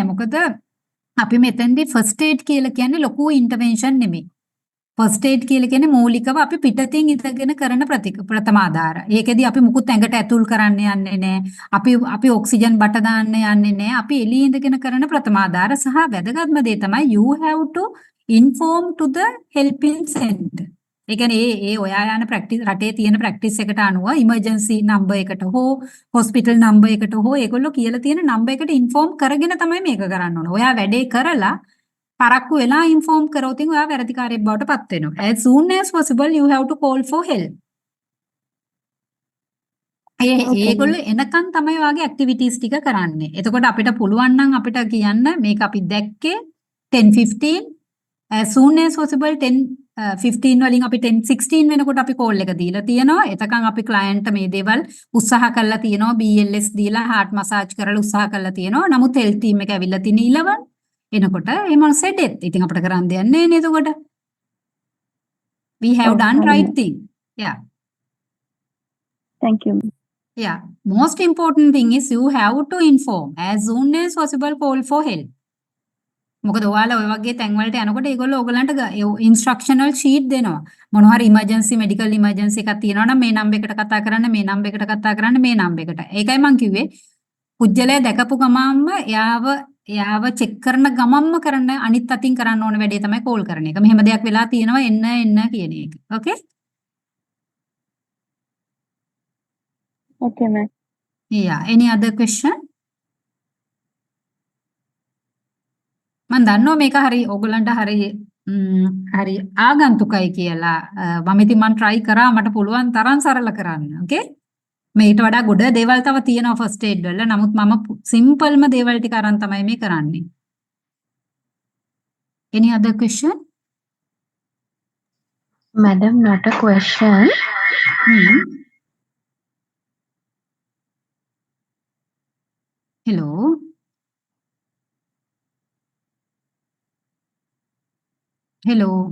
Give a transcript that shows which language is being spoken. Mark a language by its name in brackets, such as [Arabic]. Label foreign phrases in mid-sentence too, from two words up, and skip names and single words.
[Sinhala] මොකද අපි මෙතෙන්දී [English] first aid [Sinhala] කියලා කියන්නේ ලොකු ඉන්ටර්වෙන්ෂන් නෙමෙයි. [English] first aid [Sinhala] කියලා කියන්නේ මූලිකව අපි පිටතින් ඉඳගෙන කරන ප්‍රථම ආධාර. ඒකෙදි අපි මුකුත් ඇඟට ඇතුල් කරන්න යන්නේ නැහැ. අපි ඔක්සිජන් බට දාන්න යන්නේ නැහැ. අපි එළියේ ඉඳගෙන කරන ප්‍රථම ආධාර සහ වැදගත්ම දේ තමයි [English] you have to inform to the helping center. [Sinhala] ඒ කියන්නේ ඒ ඔයා යන ප්‍රැක්ටිස් රටේ තියෙන ප්‍රැක්ටිස් එකට අනුව [English] emergency number [Sinhala] එකට හෝ [English] hospital number [Sinhala] එකට හෝ ඒගොල්ලෝ කියලා තියෙන නම්බර් එකට ඉන්ෆෝම් කරගෙන තමයි මේක කරන්න ඕන. ඔයා වැඩේ කරලා පරක්කු වෙලා ඉන්ෆෝම් කරොත් ඔයා වැරදිකාරයෙක් බවට පත් වෙනවා. [English] As soon as possible you have to call for help. [Sinhala] ඒගොල්ලෝ එනකන් තමයි වාගේ ඇක්ටිවිටීස් ටික කරන්නේ. එතකොට අපිට පුළුවන් නම් අපිට කියන්න මේක අපි දැක්කේ 10:15 [English] as soon as possible [Sinhala] 10:15 වලින් අපි 10:16 වෙනකොට අපි කෝල් එක දීලා තියෙනවා. එතකන් අපි ක්ලයන්ට් මේ දේවල් උත්සාහ කරලා තියෙනවා. BLS දීලා [English] heart massage [Sinhala] කරලා උත්සාහ කරලා තියෙනවා. නමුත් [English] health team [Sinhala] එක ඇවිල්ලා තියෙන 11 එනකොට ඒ මොනසේ ඩෙත්. ඉතින් අපිට කරන්න දෙයක් නැහැ නේද එතකොට? [English] We have done right thing. Yeah. Thank you. Yeah. Most important thing is you have to inform as soon as possible call for help. [Sinhala] මොකද ඔයාලා ඔය වගේ තැන් වලට යනකොට ඒගොල්ලෝ ඔයගලන්ට [English] instructional sheet [Sinhala] දෙනවා. මොන හරි [English] emergency medical emergency [Sinhala] එකක් තියෙනවා නම් මේ නම්බර් එකට කතා කරන්න, මේ නම්බර් එකට කතා කරන්න, මේ නම්බර් එකට. ඒකයි මම කිව්වේ කුජලයා දැකපු ගමන්ම එයාව චෙක් කරන ගමන්ම කරන්න අනිත් අතින් කරන්න ඕන වැඩේ තමයි කෝල් කරන එක. මෙහෙම දෙයක් වෙලා තියෙනවා එන්න කියන එක. [English] Okay? Okay, ma'am. Yeah. Any other question? [Sinhala] මම දන්නවා මේක හරි ඕගලන්ට හරි ආගන්තුකයි කියලා. මම ඉතින් මම try කරා මට පුළුවන් තරම් සරල කරන්න. Okay? මේකට වඩා ගොඩ දේවල් තව තියෙනවා [English] first aid [Sinhala] වල. නමුත් මම සිම්පල්ම දේවල් ටික අරන් තමයි මේ කරන්නේ. [English] Any other question? Madam, not a question. Hello. Hello.